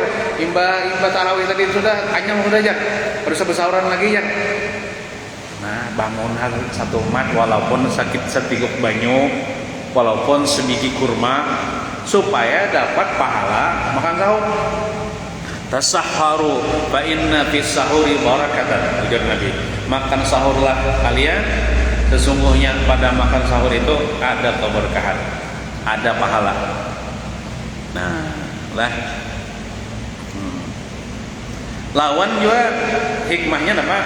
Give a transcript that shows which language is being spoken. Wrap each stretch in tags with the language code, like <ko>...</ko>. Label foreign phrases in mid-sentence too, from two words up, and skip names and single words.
<bjn>Imba tarawih tadi sudah kanyang udah aja. Harus bersahuran lagi ya. Nah, bangun satu mat walaupun sakit setiguk banyu, walaupun sebiji kurma supaya dapat pahala makan sahur.</bjn> <ar>تسحروا فإن في السحور بركة,</ar> <bjn>ujar Nabi.</bjn> <id>Makan sahurlah kalian, sesungguhnya pada makan sahur itu ada keberkahan, ada pahala. Nah, lah.</id> <bjn>Lawan juga hikmahnya apa?</bjn>